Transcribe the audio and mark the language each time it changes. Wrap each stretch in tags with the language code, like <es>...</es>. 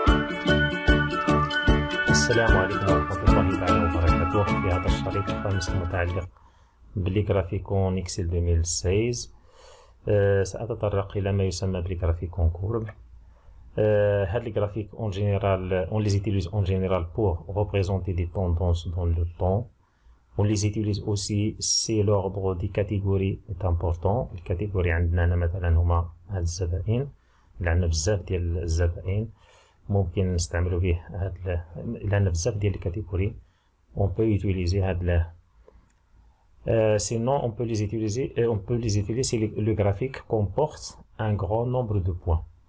<ar>السلام عليكم ورحمة الله تعالى وبركاته. في هذا الشريط الخامس المتعلق بالجرافيكون إكسل 2016 سأتطرق إلى ما يسمى بالجرافيكون كورب.</ar> <fr>هاد les graphiques en général, on les utilise en général pour représenter des tendances dans le temps. On les utilise aussi si l'ordre des catégories est important. Les catégories</fr> <ar>عندنا هنا مثلا هما هاد الزبائن اللي عندنا بزاف ديال الزبائن ممكن نستعملوا به هاد اللي عندنا بزاف ديال الكاتيجوري.</ar> <fr>On peut utiliser هاد sinon on peut les utiliser si le graphique comporte un grand nombre de points.</fr>